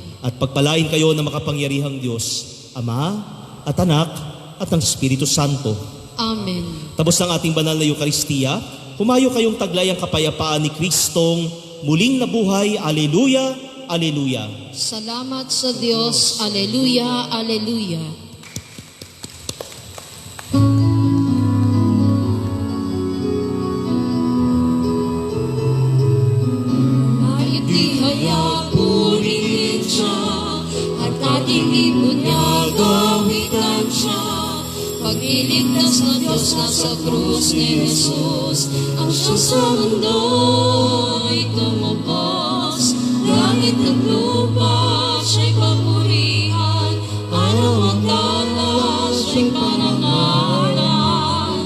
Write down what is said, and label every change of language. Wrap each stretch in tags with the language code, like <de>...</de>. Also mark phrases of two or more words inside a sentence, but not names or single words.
<tl>At pagpalain kayo ng makapangyarihang Diyos, Ama at Anak at ng Espiritu Santo. Amen. Tapos ng ating banal na Eucharistia, humayo kayong taglay ang kapayapaan ni Kristong muling nabuhay. Alleluia, Alleluia. Salamat sa Diyos. Alleluia, Alleluia. Itihaya purihin siya at ating ibunyagawitan siya. Pagliligtas ng Diyos na sa krus ni Jesus, ang siyang sa mundo ay tumubos. Langit at lupa siya'y papurihan, araw at tala siya'y panangalan.</tl>